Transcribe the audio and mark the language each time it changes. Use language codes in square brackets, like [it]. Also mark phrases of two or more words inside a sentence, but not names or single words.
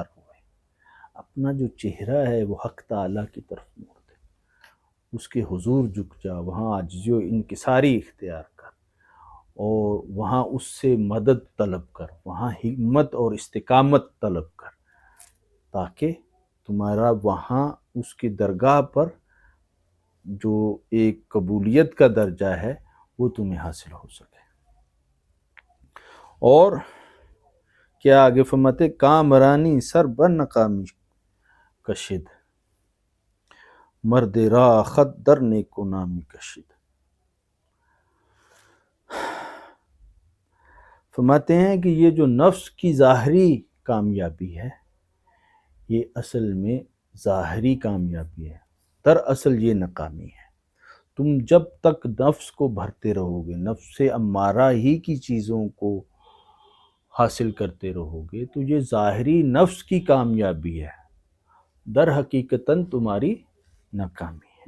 [ur] ہوئے، اپنا جو چہرہ ہے وہ حق تعالیٰ کی طرف موڑ دے، اس کے حضور جھک جا، وہاں عاجزی و انکساری اختیار کر اور وہاں اس سے مدد طلب کر، وہاں ہمت اور استقامت طلب کر، تاکہ تمہارا وہاں اس کی درگاہ پر جو ایک قبولیت کا درجہ ہے وہ تمہیں حاصل ہو سکے. اور کیا آگے فرماتے [fa] کامرانی سر بر نقامی کشید، مرد راہ خط در نیک و نامی کشید. [ur] فرماتے ہیں کہ یہ جو نفس کی ظاہری کامیابی ہے، یہ اصل میں ظاہری کامیابی ہے، دراصل یہ ناکامی ہے۔ تم جب تک نفس کو بھرتے رہو گے، نفس امارہ ہی کی چیزوں کو حاصل کرتے رہو گے، تو یہ ظاہری نفس کی کامیابی ہے، در حقیقتاً تمہاری ناکامی ہے۔